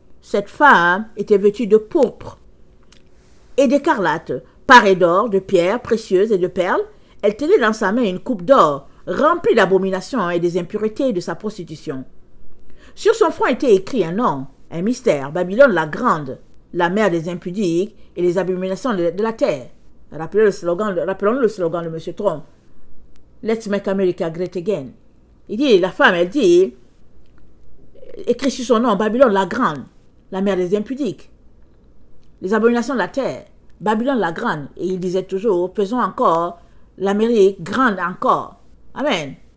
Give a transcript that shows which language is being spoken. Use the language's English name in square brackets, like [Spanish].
[French] Cette femme était vêtue de pourpre et d'écarlate, parée d'or, de pierres précieuses et de perles. Elle tenait dans sa main une coupe d'or, remplie d'abominations et des impuretés de sa prostitution. Sur son front était écrit un nom, un mystère, Babylone la grande, la mère des impudiques et les abominations de la terre. Rappelons le slogan de M. Trump. [English] Let's make America great again. [French] Il dit, la femme, elle dit, écrit sur son nom, Babylone la grande, la mère des impudiques, les abominations de la terre, Babylone la grande. Et il disait toujours, faisons encore l'Amérique grande encore. Amen.